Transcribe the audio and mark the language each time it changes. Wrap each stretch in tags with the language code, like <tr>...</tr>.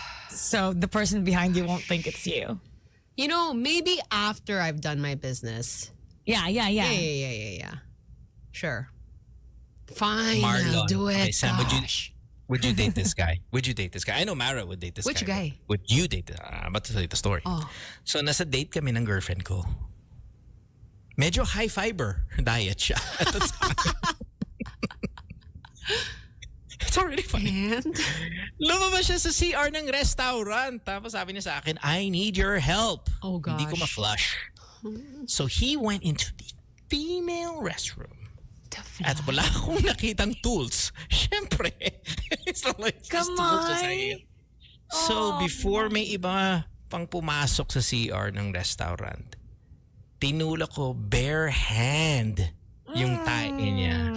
<en>So the person behind you won't think it's you. You know, maybe after I've done my business. Yeah. Sure. Fine, Marlon. I'll do it. Okay, Sam, would you date this guy? Would you date this guy? I know Mara would date this guy. Which guy? Would you date this? I'm about to tell you the story. Oh.</en> <tl>So, nasa date kami ng girlfriend ko.</tl> <en>Medyo high fiber diet siya at the time. It's already funny. And?</en> <tl>Lumabas siya sa CR ng restaurant. Tapos sabi niya sa akin,</tl> <en>I need your help. Oh, gosh.</en> <tl>Hindi ko ma-flush.</tl> <en>So he went into the female restroom.</en> <tl>At wala akong nakitang tools. Siyempre.</tl> <en>It's not like Come on.</en> <tl>So before may iba pang pumasok sa CR ng restaurant, tinulak ko bare hand yung tae niya.</tl>